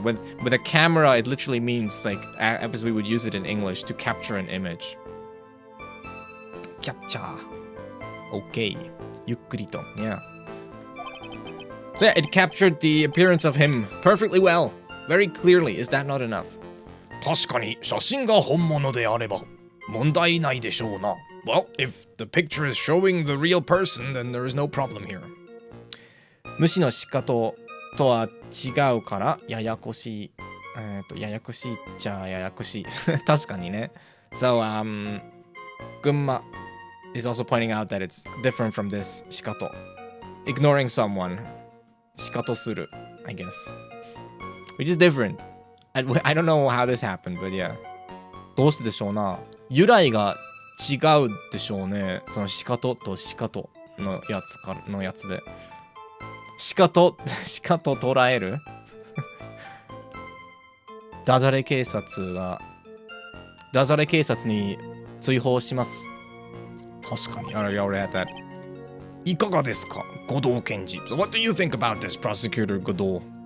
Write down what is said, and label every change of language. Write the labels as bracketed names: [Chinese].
[English] With a camera, it literally means, like, as we would use it in English, to capture an image. Capture. Okay. Yukkurito. Yeah. So yeah, it captured the appearance of him perfectly well. Very clearly. Is that not enough? [Japanese] 確かに写真が本物であれば問題ないでしょうな。 Well, if the picture is showing the real person, then there is no problem here. 無視の仕方とは違うからややこしい。ややこしいっちゃややこしい。確かにね。 [English] So, Gunma is also pointing out that it's different from this shikato. Ignoring someone. Shikato suru, I guess. Which is different. I don't know how this happened, but yeah. [Japanese] どうしてでしょうな。由来が違うでしょうね。そのシカトとシカトのやつで。シカト捉えるダジャレ警察に追放します。確かに。 [English] I already had that. [Japanese] いかがですか、護道検事。 [English] So what do you think about this, Prosecutor Godot?